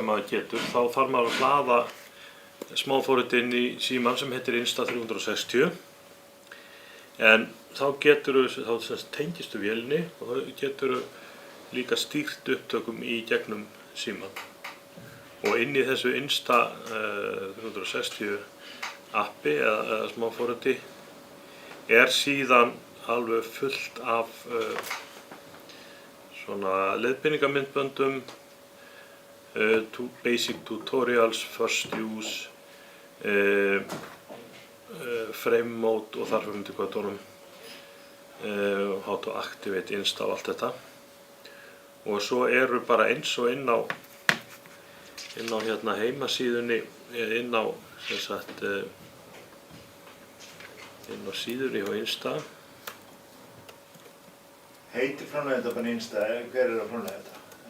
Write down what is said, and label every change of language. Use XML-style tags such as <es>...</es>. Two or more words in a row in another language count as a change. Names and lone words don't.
<is>maður getur, þá þarf maður að hlaða smáforrit inn í símann sem heitir Insta360 en þá tengistu vélinni og þá getur líka stýrt upptökum í gegnum símann og inn í þessu Insta360 appi eða smáforriti er síðan alveg fullt af svona leiðbeiningamyndböndum,</is> <en>basic tutorials, first use, frame mode</en> <is>og þar fyrir hvað tónum,</is> <en>how to activate Insta</en> <is>og allt þetta. Og svo eru bara eins og inn á hérna heimasíðunni, inn á síðunni hjá Insta. Heitir framleiðanda bara Insta, hver er að framleiða þetta?</is>